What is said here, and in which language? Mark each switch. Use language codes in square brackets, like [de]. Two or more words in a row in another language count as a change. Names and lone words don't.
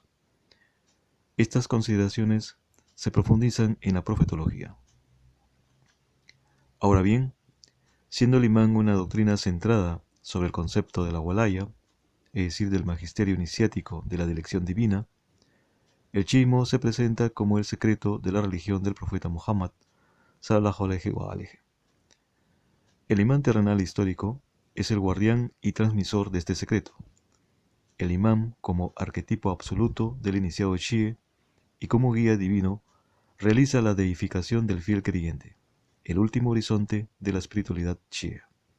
[es] Estas consideraciones se profundizan en la profetología. Ahora bien, siendo el imán una doctrina centrada sobre el concepto de la walaya, es decir, del magisterio iniciático de la dirección divina, el chiismo se presenta como el secreto de la religión del profeta Muhammad, [ar] صلى الله عليه و عليه. [es] El imán terrenal histórico es el guardián y transmisor de este secreto. El imán, como arquetipo absoluto del iniciado shia y como guía divino, realiza la deificación del fiel creyente, el último horizonte de la espiritualidad shia.